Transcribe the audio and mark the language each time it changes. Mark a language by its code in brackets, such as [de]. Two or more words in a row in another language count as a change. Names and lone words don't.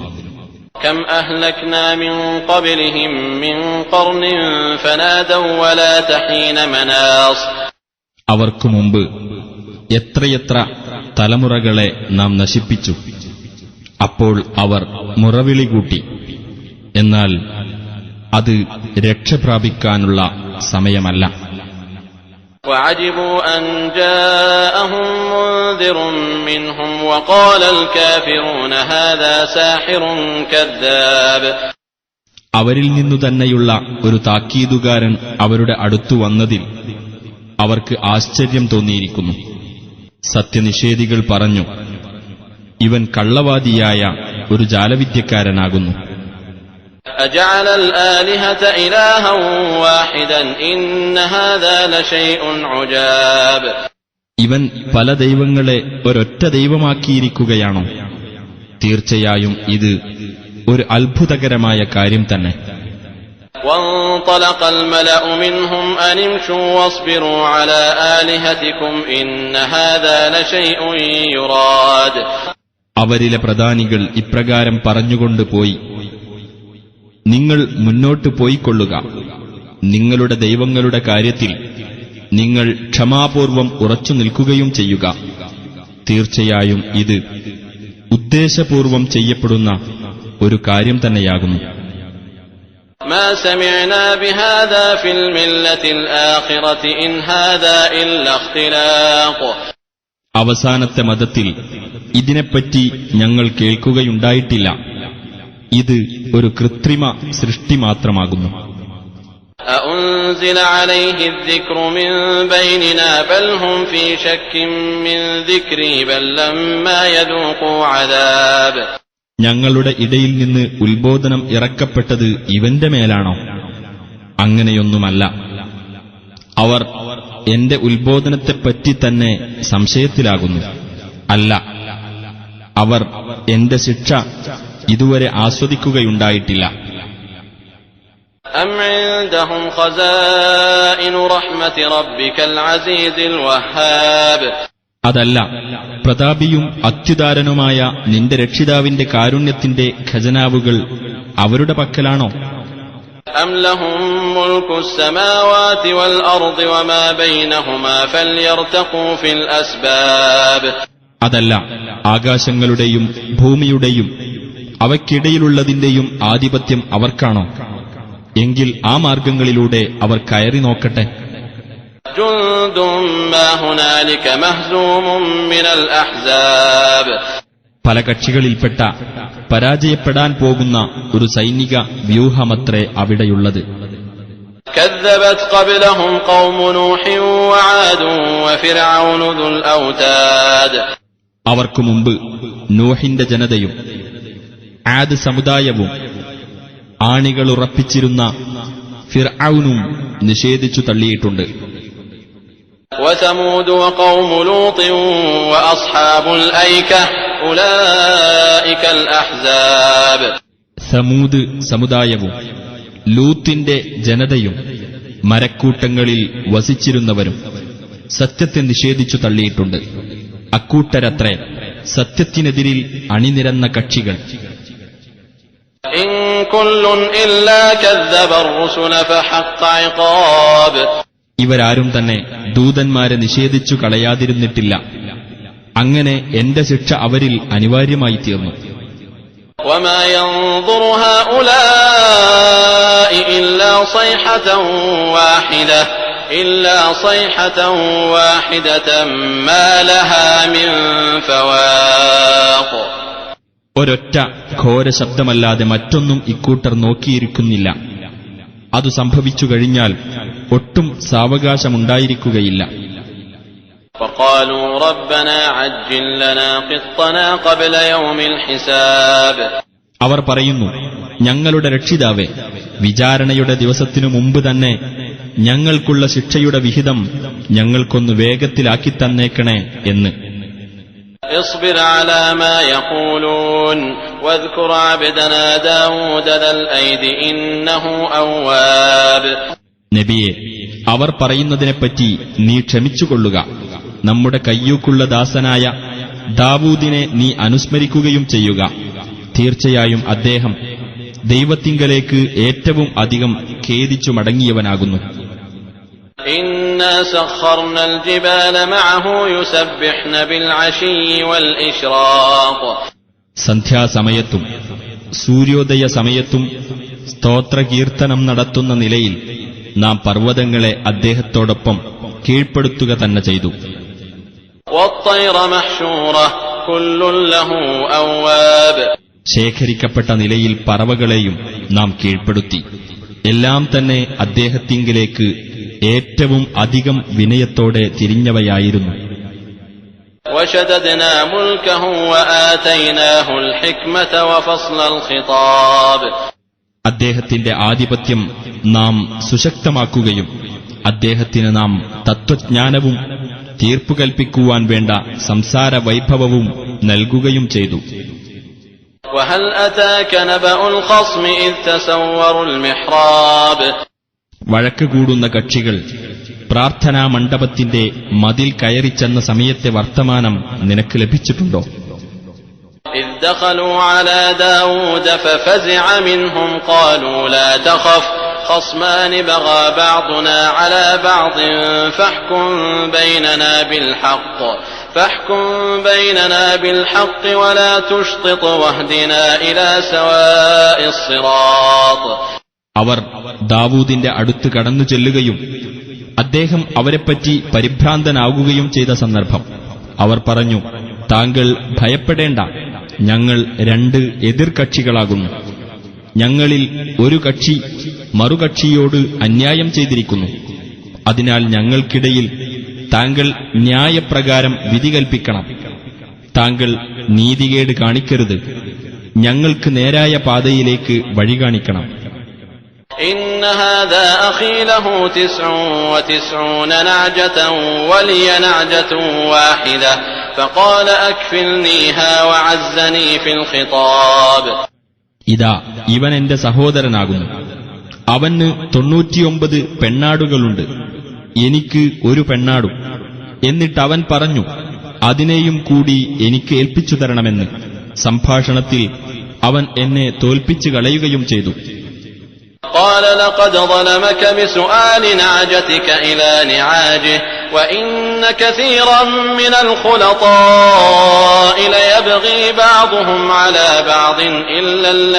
[ar] كم أهلكنا من قبلهم من قرن فنادوا ولات حين مناص. [ml] അവർക്കു മുമ്പ് എത്രയെത്ര തലമുറകളെ നാം നശിപ്പിച്ചു. അപ്പോൾ അവർ മുറവിളി കൂട്ടി. എന്നാൽ അത് രക്ഷപ്രാപിക്കാനുള്ള സമയമല്ല. [ar] وعجبوا أن جاءهم منذر منهم وقال الكافرون هذا ساحر كذاب. [ml] അവരിൽ നിന്നു തന്നെയുള്ള ഒരു താക്കീതുകാരൻ അവരുടെ അടുത്തു വന്നതിൽ അവർക്ക് ആശ്ചര്യം തോന്നിയിരിക്കുന്നു. സത്യനിഷേധികൾ പറഞ്ഞു, ഇവൻ കള്ളവാദിയായ ഒരു ജാലവിദ്യക്കാരനാകുന്നു. [ar] أجعل الآلهة إلها واحدا إن هذا لشيء عجاب. [ml] ഇവൻ പല ദൈവങ്ങളെ ഒരൊറ്റ ദൈവമാക്കിയിരിക്കുകയാണോ? തീർച്ചയായും ഇത് ഒരു അത്ഭുതകരമായ കാര്യം തന്നെ. [ar] وانطلق الملأ منهم أن امشوا واصبروا على آلهتكم إن هذا لشيء يراد. [ml] അവരിലെ പ്രധാനികൾ ഇപ്രകാരം പറഞ്ഞുകൊണ്ട് പോയി, നിങ്ങൾ മുന്നോട്ടു പോയിക്കൊള്ളുക. നിങ്ങളുടെ ദൈവങ്ങളുടെ കാര്യത്തിൽ നിങ്ങൾ ക്ഷമാപൂർവം ഉറച്ചു നിൽക്കുകയും ചെയ്യുക. തീർച്ചയായും ഇത് ഉദ്ദേശപൂർവം ചെയ്യപ്പെടുന്ന ഒരു കാര്യം തന്നെയാകുന്നു. [ar] ما سمعنا بهذا في الملة الآخرة إن هذا إلا اختلاق. [ml] അവസാനത്തെ മതത്തിൽ ഇതിനെപ്പറ്റി ഞങ്ങൾ കേൾക്കുകയുണ്ടായിട്ടില്ല. ഇത് ഒരു കൃത്രിമ സൃഷ്ടി മാത്രമാകുന്നു. [ar] أأنزل عليه الذكر من بيننا بل هم في شك من ذكري بل لما يذوقوا عذاب. [ml] ഞങ്ങളുടെ ഇടയിൽ നിന്ന് ഉത്ബോധനം ഇറക്കപ്പെട്ടത് ഇവന്റെ മേലാണോ? അങ്ങനെയൊന്നുമല്ല. അവർ എന്റെ ഉത്ബോധനത്തെപ്പറ്റി തന്നെ സംശയത്തിലാകുന്നു. അല്ല, അവർ എന്റെ ശിക്ഷ ഇതുവരെ ആസ്വദിക്കുകയുണ്ടായിട്ടില്ല. [ar] أم عندهم خزائن رحمة ربك العزيز الوهاب. [ml] അതല്ല, പ്രതാപിയും അത്യുദാരനുമായ നിന്റെ രക്ഷിതാവിന്റെ കാരുണ്യത്തിന്റെ ഖജനാവുകൾ അവരുടെ പക്കലാണോ? [ar] أم لهم ملك السماوات والأرض وما بينهما فليرتقوا في الأسباب. [ml] അതല്ല, ആകാശങ്ങളുടെയും ഭൂമിയുടെയും അവയ്ക്കിടയിലുള്ളതിന്റെയും ആധിപത്യം അവർക്കാണോ? എങ്കിൽ ആ മാർഗങ്ങളിലൂടെ അവർ കയറി നോക്കട്ടെ. [ar] جند ما هنالك مهزوم من الأحزاب. [ml] പല കക്ഷികളിൽപ്പെട്ട പരാജയപ്പെടാൻ പോകുന്ന ഒരു സൈനിക വ്യൂഹമത്രേ അവിടെയുള്ളത്. [ar] كذبت قبلهم قوم نوح وعاد وفرعون ذو الأوتاد. [ml] അവർക്കു മുമ്പ് നൂഹിന്റെ ജനതയും ആദ് സമുദായവും ആണികളുറപ്പിച്ചിരുന്ന ഫിർഔനും നിഷേധിച്ചു തള്ളിയിട്ടുണ്ട്. [ar] وثمود وقوم لوط وأصحاب الأيكة أولئك الأحزاب. [ml] സമൂദ് സമുദായവും ലൂത്തിന്റെ ജനതയും മരക്കൂട്ടങ്ങളിൽ വസിച്ചിരുന്നവരും സത്യത്തെ നിഷേധിച്ചു തള്ളിയിട്ടുണ്ട്. അക്കൂട്ടരത്രേ സത്യത്തിനെതിരിൽ അണിനിരന്ന കക്ഷികൾ. [ar] إن كل إلا كذب الرسل فحق عقاب. [ml] ഇവരാരും തന്നെ ദൂതന്മാരെ നിഷേധിച്ചു കളയാതിരുന്നിട്ടില്ല. അങ്ങനെ എന്റെ ശിക്ഷ അവരിൽ അനിവാര്യമായി തീർന്നു. [ar] وما ينظر هؤلاء إلا صيحة واحدة ما لها من فواق. [ml] ഒരൊറ്റ ഘോര ശബ്ദമല്ലാതെ മറ്റൊന്നും ഇക്കൂട്ടർ നോക്കിയിരിക്കുന്നില്ല. അതു സംഭവിച്ചു കഴിഞ്ഞാൽ ഒട്ടും സാവകാശമുണ്ടായിരിക്കുകയില്ല. [ar] وقالوا ربنا عجل لنا قطنا قبل يوم الحساب. [ml] അവർ പറയുന്നു, ഞങ്ങളുടെ രക്ഷിതാവേ, വിചാരണയുടെ ദിവസത്തിനു മുമ്പ് തന്നെ ഞങ്ങൾക്കുള്ള ശിക്ഷയുടെ വിഹിതം ഞങ്ങൾക്കൊന്ന് വേഗത്തിലാക്കിത്തന്നേക്കണേ എന്ന്. [ar] اصبر على ما يقولون واذكر عبدنا داود ذا الأيد إنه أواب. [ml] നബിയെ, അവർ പറയുന്നതിനെപ്പറ്റി നീ ക്ഷമിച്ചുകൊള്ളുക. നമ്മുടെ കയ്യൂക്കുള്ള ദാസനായ ദാവൂദിനെ നീ അനുസ്മരിക്കുകയും ചെയ്യുക. തീർച്ചയായും അദ്ദേഹം ദൈവത്തിങ്കലേക്ക് ഏറ്റവും അധികം ഖേദിച്ചു മടങ്ങിയവനാകുന്നു. [ar] إنا سخرنا الجبال معه يسبحن بالعشي والإشراق. [ml] സന്ധ്യാസമയത്തും സൂര്യോദയ സമയത്തും സ്തോത്രകീർത്തനം നടത്തുന്ന നിലയിൽ നാം പർവ്വതങ്ങളെ അദ്ദേഹത്തോടൊപ്പം കീഴ്പ്പെടുത്തുക തന്നെ ചെയ്തു. [ar] والطير محشورة كل له أواب. [ml] ശേഖരിക്കപ്പെട്ട നിലയിൽ പറവകളെയും നാം കീഴ്പ്പെടുത്തി. എല്ലാം തന്നെ അദ്ദേഹത്തിങ്കിലേക്ക് ഏറ്റവും അധികം വിനയത്തോടെ തിരിഞ്ഞവയായിരുന്നു. [ar] وشددنا ملكه وآتيناه الحكمة وفصل الخطاب. [ml] അദ്ദേഹത്തിന്റെ ആധിപത്യം നാം സുശക്തമാക്കുകയും അദ്ദേഹത്തിന് നാം തത്വജ്ഞാനവും തീർപ്പുകൽപ്പിക്കുവാൻ വേണ്ട സംസാര വൈഭവവും നൽകുകയും ചെയ്തു. [ar] وهل أتاك نبأ الخصم إذ تسوروا المحراب. [ml] വഴക്ക് കൂടുന്ന കക്ഷികൾ പ്രാർത്ഥനാ മണ്ഡപത്തിന്റെ മതിൽ കയറിച്ചെന്ന സമയത്തെ വർത്തമാനം നിനക്ക് ലഭിച്ചിട്ടുണ്ടോ? [ar] إذ دخلوا على داود ففزع منهم قالوا لا تخف خصمان بغى بعضنا على بعض فاحكم بيننا بالحق ولا تشطط واهدنا إلى سواء الصراط. [ml] അവർ ദാവൂദിന്റെ അടുത്ത് കടന്നു ചെല്ലുകയും അദ്ദേഹം അവരെപ്പറ്റി പരിഭ്രാന്തനാകുകയും ചെയ്ത സന്ദർഭം അവർ പറഞ്ഞു, താങ്കൾ ഭയപ്പെടേണ്ട, ഞങ്ങൾ രണ്ട് എതിർകക്ഷികളാകുന്നു. ഞങ്ങളിൽ ഒരു കക്ഷി മറുകക്ഷിയോട് അന്യായം ചെയ്തിരിക്കുന്നു. അതിനാൽ ഞങ്ങൾക്കിടയിൽ താങ്കൾ ന്യായപ്രകാരം വിധി കൽപ്പിക്കണം. താങ്കൾ നീതികേട് കാണിക്കരുത്. ഞങ്ങൾക്ക് നേരായ പാതയിലേക്ക് വഴി കാണിക്കണം. [ar] إن هذا أخي له 99 نعجة ولي نعجة واحدة فقال أكفلنيها وعزني في الخطاب. [ml] ഇതാ, ഇവൻ എന്റെ സഹോദരനാകുന്നു. അവന് 99 പെണ്ണാടുകളുണ്ട്, എനിക്ക് ഒരു പെണ്ണാടും. എന്നിട്ടവൻ പറഞ്ഞു, അതിനെയും കൂടി എനിക്ക് ഏൽപ്പിച്ചു തരണമെന്ന്. സംഭാഷണത്തിൽ അവൻ എന്നെ തോൽപ്പിച്ചു കളയുകയും ചെയ്തു. [ar] قال لقد ظلمك بسؤال نعجتك إلى نعاجه وإن كثيرا من الخلطاء ليبغي بعضهم على بعض إلا